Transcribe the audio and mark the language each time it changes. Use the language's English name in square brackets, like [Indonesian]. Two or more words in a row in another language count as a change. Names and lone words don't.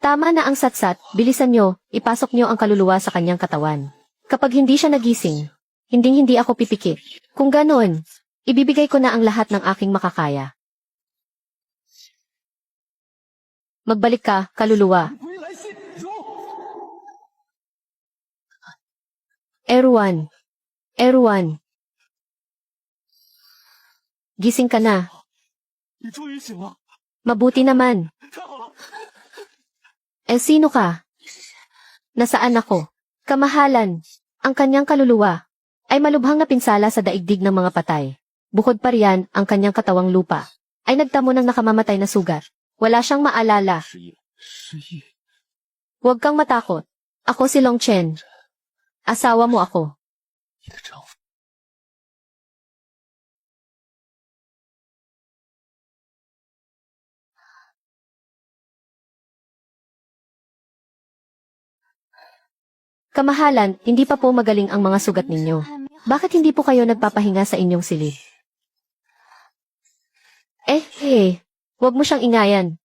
[Filipino] Tama na ang satsat, bilisan nyo, ipasok nyo ang kaluluwa sa kanyang katawan. Kapag hindi siya nagising, hindi ako pipikit. Kung ganoon, ibibigay ko na ang lahat ng aking makakaya. Magbalik ka, kaluluwa. [Chinese] 回来信主。 [Filipino] Erwan. Erwan. Gising ka na. [Chinese] 你终于醒了， [Filipino] Mabuti naman. [Chinese] 太好了！ [Filipino] Sino ka? Nasaan ako? Kamahalan. Ang kanyang kaluluwa ay malubhang napinsala sa daigdig ng mga patay. Bukod pa riyan, ang kanyang katawang lupa ay nagtamo ng nakamamatay na sugat. Wala siyang maalala. [Chinese] 失忆了，失忆。 [Filipino] Huwag kang matakot. Ako si Long Chen. Asawa mo ako. [Chinese] 你的丈夫。 [Filipino] Kamahalan, hindi pa po magaling ang mga sugat ninyo. Bakit hindi po kayo nagpapahinga sa inyong silid? Huwag mo siyang ingayan.